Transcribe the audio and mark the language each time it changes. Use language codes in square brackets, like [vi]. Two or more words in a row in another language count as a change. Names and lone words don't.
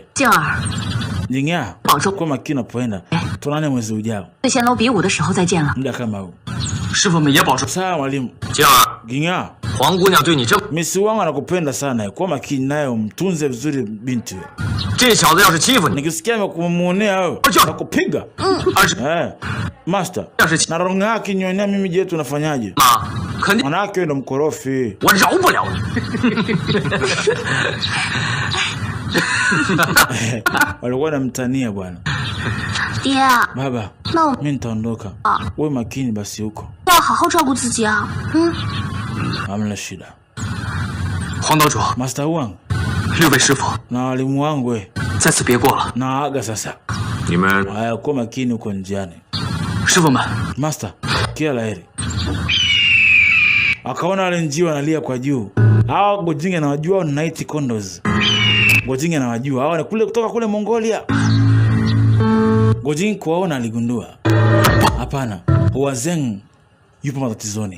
[zh] 静儿， [sw] Jingia, [zh] 保重。 [sw] kwa makini unapoenda. Tuonane mwezi ujao. [zh] 对仙楼比武的时候再见了。 [sw] Muda kama huu. [zh] 师傅们也保重。 [sw] Sawa mwalimu. [zh] 静儿， [sw] Jingia, [zh] 黄姑娘对你这， [sw] misi wangu anakupenda sana. Kwa makini naye umtunze vizuri binti. [zh] 这小子要是欺负你， [sw] Nikisikia amekumuonea wewe, nakupiga. [zh] 而是 [sw] Master. [zh] 要是 [sw] Na Ronga akinyonya mimi je tunafanyaje? [zh] 妈，肯定 [sw] Mwanake ndo mkorofi. [zh] 我饶不了你。 [sw] Walikuwa wanamtania bwana. [zh] 爹， [sw] Baba, [zh] 那我 [sw] mimi nitaondoka. Wewe makini basi huko. [zh] 要好好照顾自己啊。 [sw] Hamna shida. [zh] 黄岛主， [sw] Master Wang [zh] 6位师傅， [sw] na walimu wangu [zh] 在此别过了。 [sw] naaga sasa. [zh] 你们 [sw] Haya, kuwa makini huko njiani. [zh] 师傅们， [sw] Master, kila laheri. Akaona wale njiwa wanalia kwa juu. Hawa Gojing anawajua ni Night Condors. Gojing anawajua. Hawa ni kule kutoka kule Mongolia. Gojing kuwaona aligundua. Hapana, Huazeng yupo matatizoni.